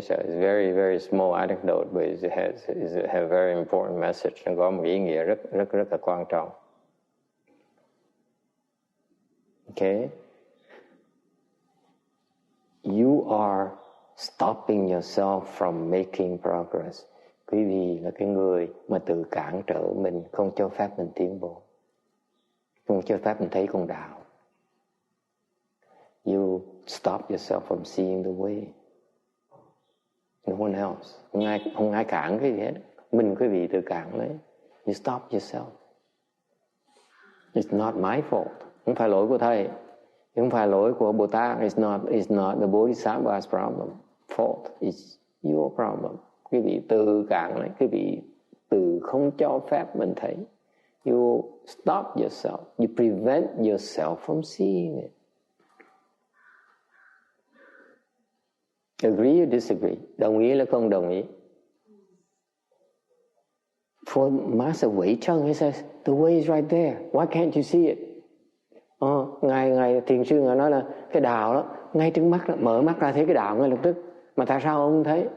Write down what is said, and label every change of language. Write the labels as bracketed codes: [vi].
[en] So it's very very small anecdote, but it has a very important message. [vi] Nó có một ý nghĩa rất là quan trọng. [en] Okay, you are stopping yourself from making progress. [vi] Quý vị là cái người mà tự cản trở mình, không cho phép mình tiến bộ, không cho phép mình thấy con đạo. [en] You stop yourself from seeing the way. No one else. [vi] Không ai cản cái gì hết. Mình quý vị tự cản lấy. [en] You stop yourself. It's not my fault. [vi] Không phải lỗi của thầy. Không phải lỗi của Bồ Tát. [en] It's not the Bodhisattva's problem. Fault. It's your problem. [vi] Quý vị tự cản lấy. Quý vị tự không cho phép mình thấy. [en] You stop yourself. You prevent yourself from seeing it. Agree or disagree? [vi] Đồng ý là không đồng ý? [en] For Master Wei Cheng, he says, the way is right there. Why can't you see it? [vi] Ngài thiền sư ngài nói là cái đạo đó ngay trước mắt đó, mở mắt ra thấy cái đạo ngay lập tức. Mà tại sao ông không thấy?